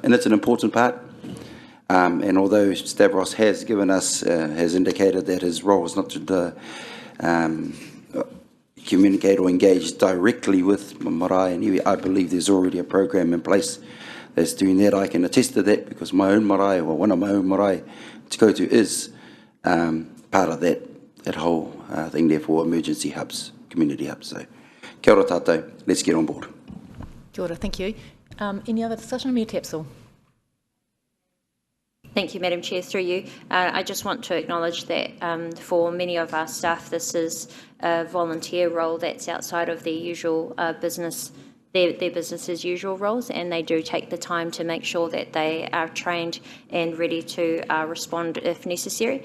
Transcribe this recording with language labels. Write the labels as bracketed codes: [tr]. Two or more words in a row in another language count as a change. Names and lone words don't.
[en] And it's an important part. And although Stavros has given us, has indicated that his role is not to communicate or engage directly with marae and iwi, I believe there's already a program in place that's doing that. I can attest to that because my own marae, or one of my own marae, Te Koutou, is part of that whole thing there for emergency hubs, community hubs. So, [mi] kia ora tātou, [en] let's get on board. [mi] Kia ora, [en] thank you. Any other discussion? Mayor Tapsell. Thank you, Madam Chair. Through you, I just want to acknowledge that for many of our staff, this is a volunteer role that's outside of their usual business, their business as usual roles, and they do take the time to make sure that they are trained and ready to respond if necessary.